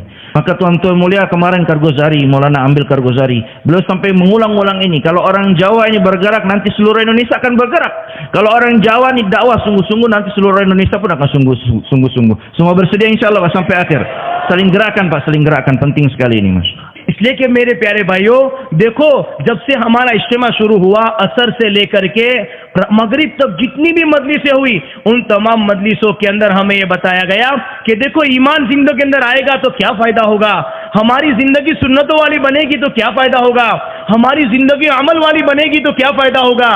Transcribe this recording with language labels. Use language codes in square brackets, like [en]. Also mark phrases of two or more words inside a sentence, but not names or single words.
[id] Maka tuan-tuan mulia, kemarin Kargozari, Maulana ambil Kargozari, beliau sampai mengulang-ulang ini. Kalau orang Jawa ini bergerak, nanti seluruh Indonesia akan bergerak. Kalau orang Jawa ini dakwah sungguh-sungguh, nanti seluruh Indonesia pun akan sungguh-sungguh. Semua bersedia [ar] إن شاء الله [id] sampai akhir. Saling gerakan Pak, saling gerakan. Penting sekali ini Mas. [hi] इसलिए कि मेरे प्यारे भाइयों, देखो जब से हमारा इज्तिमा शुरू हुआ, असर से लेकर के मगरिब तक जितनी भी मजलिसें हुई, उन तमाम मजलिसों के अंदर हमें ये बताया गया कि देखो ईमान जिंदगी के अंदर आएगा तो क्या फायदा होगा, हमारी जिंदगी सुन्नतों वाली बनेगी तो क्या फायदा होगा, हमारी जिंदगी अमल वाली बनेगी तो क्या फायदा होगा।